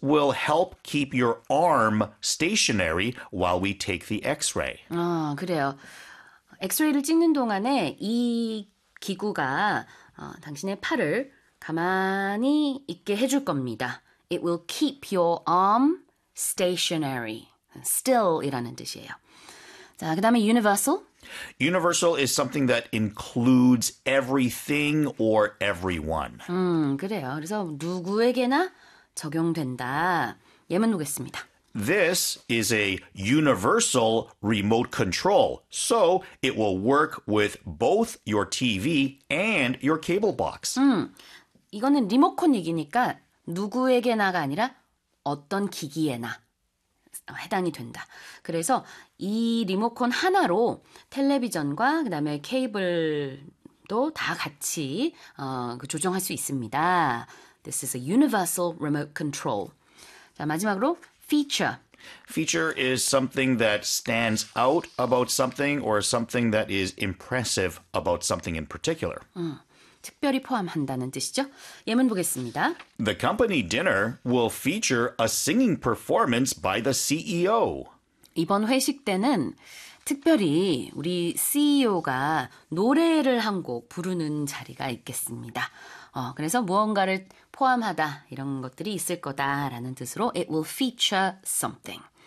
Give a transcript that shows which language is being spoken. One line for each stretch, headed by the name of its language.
English: will help keep your arm stationary while we take the x-ray.
Korean: 아, 그래요. 엑스레이를 찍는 동안에 이 기구가 당신의 팔을 가만히 있게 해줄 겁니다.
English: It will keep your arm stationary.
Korean: Still이라는 뜻이에요. 자, 그 다음에 universal.
English: Universal is something that includes everything or everyone.
Korean: 그래요. 그래서 누구에게나 적용된다. 예문 보겠습니다.
English: This is a universal remote control, so it will work with both your TV and your cable box.
Korean: 이거는 리모컨 얘기니까 누구에게나가 아니라 어떤 기기에나 해당이 된다. 그래서 이 리모컨 하나로 텔레비전과 그 다음에 케이블도 다 같이 조정할 수 있습니다.
English: This is a universal remote control.
Korean: 자, 마지막으로
English: feature. Feature is something that stands out about something or something that is impressive about something in particular.
Korean: 특별히 포함한다는 뜻이죠. 예문 보겠습니다.
English: The company dinner will feature a singing performance by the CEO.
Korean: 이번 회식 때는 특별히 우리 CEO가 노래를 한 곡 부르는 자리가 있겠습니다. 그래서 무언가를 포함하다 이런 것들이 있을 거다라는 뜻으로
English: it will feature something.